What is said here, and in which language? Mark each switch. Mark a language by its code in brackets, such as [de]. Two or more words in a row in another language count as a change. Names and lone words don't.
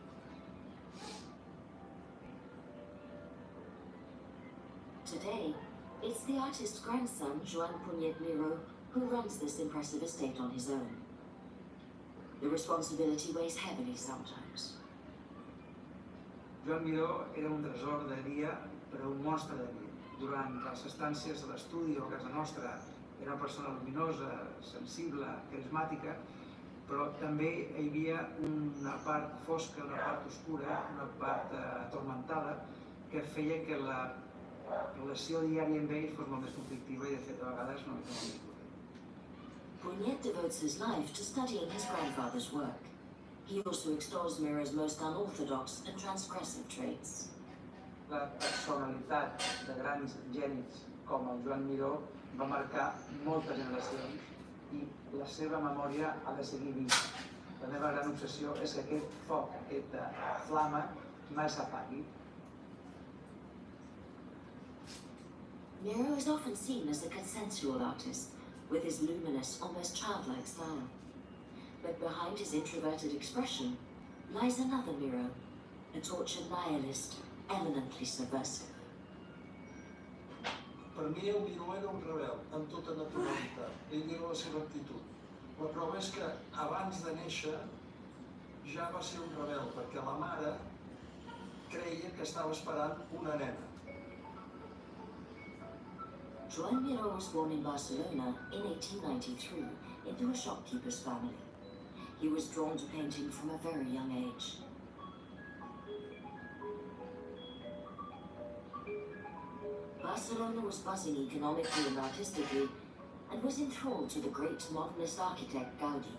[en] Today, it's the artist's grandson, Joan Miro, who runs this impressive estate on his own. The responsibility weighs heavily sometimes. [ca] Joan Miró era un tresor de dia, però un monstre de nit. Durant les estàncies a l'estudi o a casa nostra era una persona luminosa, sensible, carismàtica, però també hi havia una part fosca, una part oscura, una part atormentada, que feia que la relació diària amb ell fos molt més conflictiva i de fet a vegades no més. [en] Puignet devotes his life to studying his grandfather's work. He also extols Miro's most unorthodox and transgressive traits. [ca] La personalitat de grans genis com el Joan Miró va marcar moltes generacions i la seva memòria ha de seguir viva. La meva gran obsessió és que aquest foc, aquesta flama, mai s'apagui. [en] Miro is often seen as a consensual artist, with his luminous, almost childlike style. But behind his introverted expression lies another Miro, a tortured nihilist, eminently subversive. [ca] Per mi el Miró era un rebel, amb tota naturalitat. Ell era la seva actitud. La prova és que abans de néixer ja va ser un rebel, perquè la mare creia que estava esperant una nena. [en] Joan Miró was born in Barcelona in 1893 into a shopkeeper's family. He was drawn to painting from a very young age. Barcelona was buzzing economically and artistically, and was enthralled to the great modernist architect Gaudi.